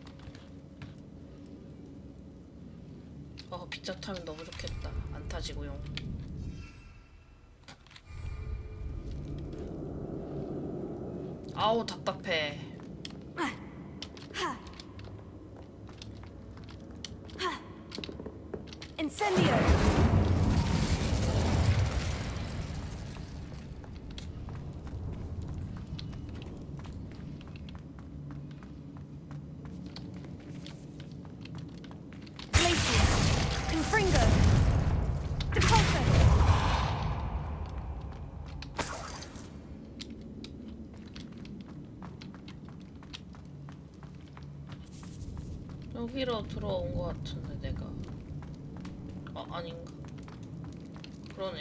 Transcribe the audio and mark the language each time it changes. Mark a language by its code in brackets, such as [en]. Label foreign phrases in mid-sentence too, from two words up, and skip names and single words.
[ko] 빗자 타면 너무 좋겠다. 안 타지고요. 아우 답답해. Incendio. Glacius. Confringo. Depulso. 여기로 들어온 것 같은데 내가. 아닌가? 그러네.